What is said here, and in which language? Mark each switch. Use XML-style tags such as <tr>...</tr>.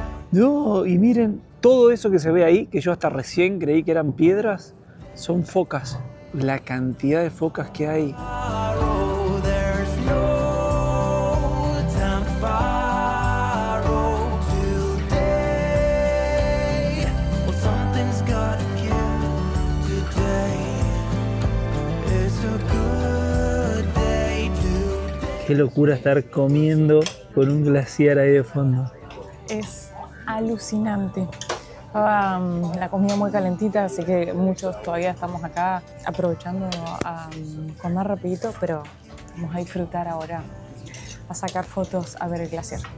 <es>No, y miren, todo eso que se ve ahí, que yo hasta recién creí que eran piedras, son focas. La cantidad de focas que hay.</es> <en>Borrow, there's no time to borrow today. Well, something's gotta give today. It's a good day to.</en> <es>Qué locura estar comiendo con un glaciar ahí de fondo. Es alucinante. Estaba la comida muy calentita, así que muchos todavía estamos acá aprovechando a comer rapidito, pero vamos a disfrutar ahora, a sacar fotos, a ver el glaciar.</es>